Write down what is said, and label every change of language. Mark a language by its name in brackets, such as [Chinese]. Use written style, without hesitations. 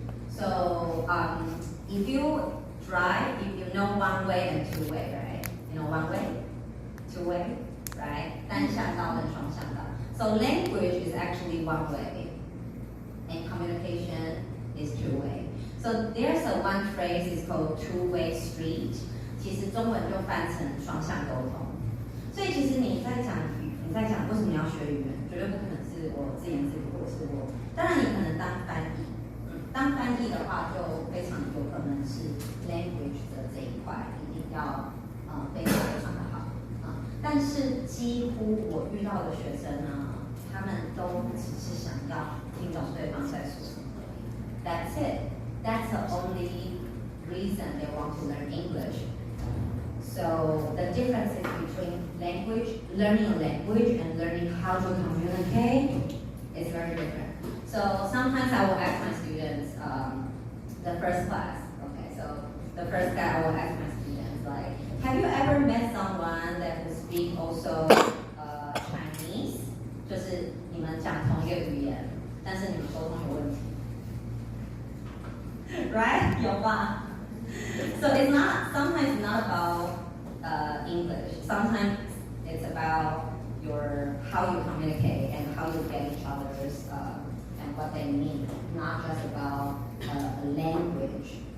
[English] So if you drive, if you know one way and two way, right? You know one way, two way, right? [Chinese] 单向道 and 双向道. [English] So language is actually one way, and communication is two way. So there's one phrase is called two-way street. [Chinese] 其实中文就翻成双向沟通。所以其实你在讲为什么要学语言，绝对不可能是我自言自语，或者是我。当然你可能当翻译，当翻译的话就非常有可能是 language 的这一块一定要非常非常的好但是几乎我遇到的学生呢，他们都只是想要听懂对方在说什么。 [English] That's it. That's the only reason they want to learn English. So the differences between learning a language and learning how to communicate is very different. So sometimes I will ask my students, the first class, okay, so the first guy I will ask my students, like, have you ever met someone that will speak also Chinese? [Chinese] 就是你们讲同一个语言，但是你们沟通有问题。 [English] Right? [Chinese] 有吧？ [English] So sometimes it's not about English. Sometimes it's about how you communicate and how you get each other's and what they mean, not just about a language.